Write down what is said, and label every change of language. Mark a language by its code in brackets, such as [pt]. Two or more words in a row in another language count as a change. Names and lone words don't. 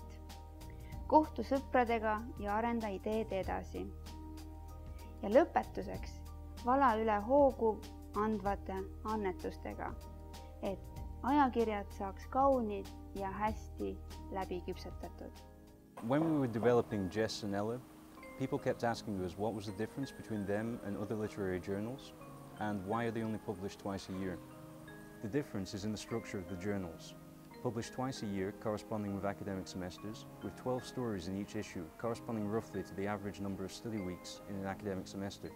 [et] Kohtu sõpradega ja arenda ideed edasi. Ja lõpetuseks vala üle hoogu andvate annetustega, et ajakirjad saaks kaunid ja hästi läbi küpsetatud. [en] When we were developing Jess and Ella, people kept asking us what was the difference between them and other literary journals, and why are they only published twice a year? The difference is in the structure of the journals. Published twice a year, corresponding with academic semesters, with 12 stories in each issue, corresponding roughly to the average number of study weeks in an academic semester.